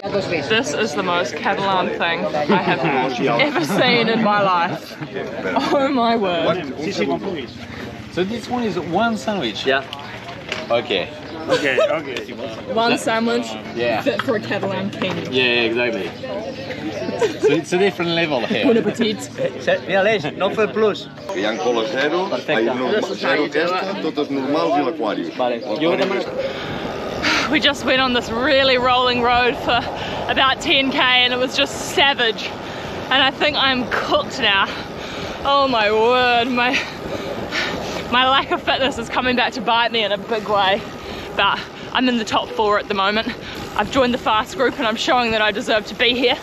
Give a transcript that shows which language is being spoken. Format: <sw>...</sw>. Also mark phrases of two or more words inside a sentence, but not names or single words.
<en>This is the most Catalan thing I have ever seen in my life. Oh my word. So this one is one sandwich? Yeah. Okay. Okay. One sandwich Yeah. fit for a Catalan king. Yeah, exactly. So it's a different level here.</en> <fr>Bon appetit.</fr> <ca>Mira, Aleix, no fer plus. Hi ha cola zero, Perfecte. zero aquesta, totes normals i l'aquari. Vale. Jo demano...</ca> <en>We just went on this really rolling road for about 10k and it was just savage. And I think I'm cooked now. Oh my word, my lack of fitness is coming back to bite me in a big way. But I'm in the top 4 at the moment. I've joined the fast group and I'm showing that I deserve to be here.</en>